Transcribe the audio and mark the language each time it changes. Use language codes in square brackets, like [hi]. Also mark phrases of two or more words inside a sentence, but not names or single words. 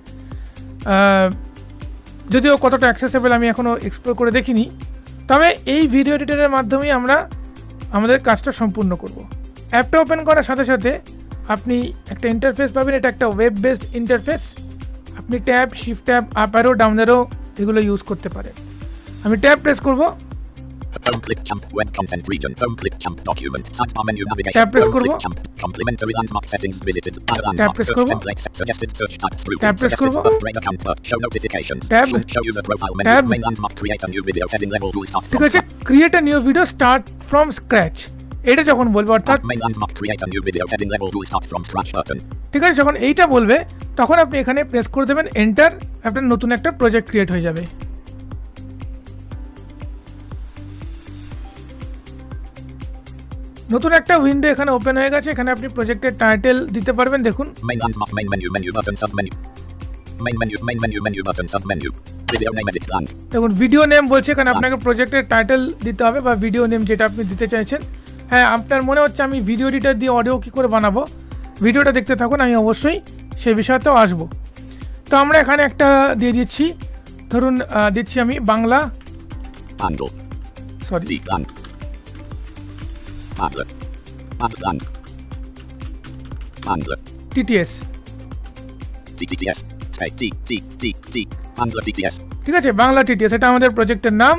[bn] যদিও কতটা অ্যাক্সেসেবল আমি এখনও এক্সপ্লোর করে দেখিনি, তবে এই [en] video editorer [bn] মাধ্যমেই আমরা আমাদের কাজটা সম্পূর্ণ করব। অ্যাপটা ওপেন করার সাথে সাথে আপনি একটা ইন্টারফেস পাবেন। এটা একটা [en] web based interface. [bn] আপনি [en] tab, shift tab, up arrow, down arrow [bn] এগুলো ইউজ করতে পারেন। আমি [en] tab press [bn] করব, [en] Home Clipchamp Web Content Region Home Clipchamp Document Sidebar Menu Navigation Tab press Home [bn] করব, [en] Clipchamp Complementary Landmark Settings Visited Tab press Search [bn] করব, [en] Templates Suggested Search Types Group Tab press করব, Upgrade Account Show Notifications Tab, Show User Profile Menu Tab, Main Landmark Create a New Video Heading Level Tool Start [bn] ঠিক আছে। [en] create a new video start from scratch, [bn] এটা যখন বলবো, অর্থাৎ [en] Main Landmark Create a New Video Heading Level Tool Start from Scratch button। [bn] ঠিক আছে, যখন এইটা বলবে তখন আপনি এখানে প্রেস করে দেবেন এন্টার। আপনার নতুন একটা [en] project create [bn] হয়ে যাবে। নতুন একটা উইন্ডো এখানে ওপেন হয়ে গেছে। এখানে আপনি [en] projecter title [bn] দিতে পারবেন। দেখুন [en] Main Landmark Main Menu Menu Button Submenu Main Menu Menu Button Submenu Video Name Edit Blank। [bn] দেখুন [en] video name [bn] বলছে, এখানে আপনাকে [en] projecter title [bn] দিতে হবে বা [en] video name [bn] যেটা আপনি দিতে চাইছেন। হ্যাঁ, আপনার মনে হচ্ছে আমি [en] video editor [bn] দিয়ে অডিও কী করে বানাবো, ভিডিওটা দেখতে থাকুন, আমি অবশ্যই সেই বিষয়তেও আসবো। তো আমরা এখানে একটা দিয়ে দিচ্ছি, ধরুন দিচ্ছি আমি বাংলা, [en] sorry TTS, [bn] ঠিক আছে, বাংলা টিটিএস, এটা আমাদের প্রজেক্টের নাম।